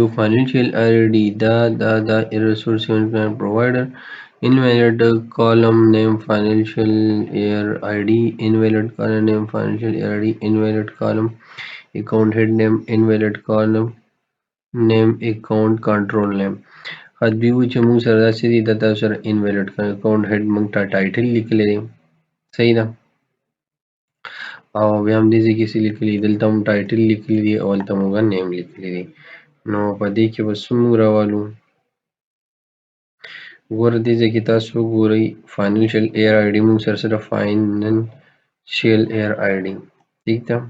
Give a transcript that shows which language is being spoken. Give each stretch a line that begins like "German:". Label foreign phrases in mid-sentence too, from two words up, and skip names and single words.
English: financial ID, the resource management provider, invalid column name, financial year ID, invalid column name, financial year ID, invalid column, account head name, invalid column name, account control name.
Pashto: خدبي و چې موږ سره داسې دي، د تاسو سره
English: invalid account head
Pashto: موږ ته ټایټل لیکلی دی، صحیح ده. او بیا هم دې ځای کې څه لیکلي، دلته هم ټایټل لیکلی دی او هلته موږ نیم لیکلی دی. نو په دې کې به څه موږ راولو، ګوره دې ځای کې تاسو وګورئ
English: financial year ID
Pashto: موږ سره صرف
English: financial year ID,
Pashto: ٹھیک ده.